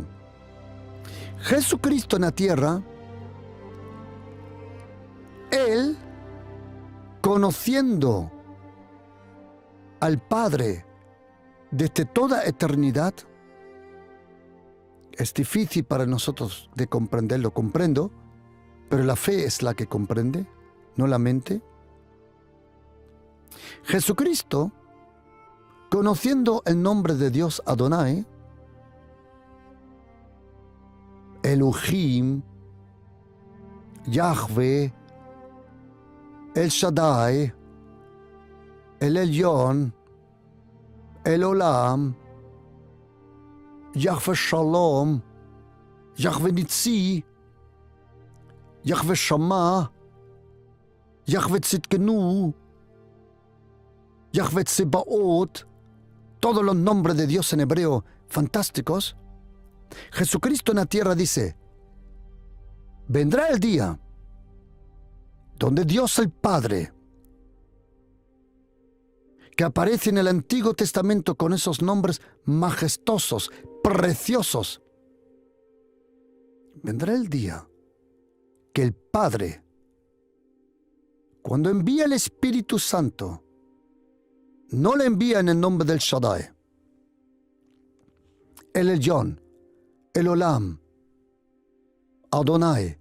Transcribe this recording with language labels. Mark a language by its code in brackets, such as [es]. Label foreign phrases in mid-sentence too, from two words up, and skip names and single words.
[es] Jesucristo en la tierra, Él, conociendo al Padre desde toda eternidad, es difícil para nosotros de comprenderlo, comprendo, pero la fe es la que comprende, no la mente. Jesucristo, conociendo el nombre de Dios Adonai, Elohim, Yahweh, El Shaddai, El Elyon, El Olam, Yahweh Shalom, Yahweh Nitzi, Yahweh Shammah, Yahweh Tzidkenu, Yahweh Tsebaot, todos los nombres de Dios en hebreo fantásticos. Jesucristo en la tierra dice, vendrá el día donde Dios el Padre, que aparece en el Antiguo Testamento con esos nombres majestuosos, preciosos, vendrá el día que el Padre, cuando envía el Espíritu Santo, no le envía en el nombre del Shaddai, el Elyon, el Olam, Adonai.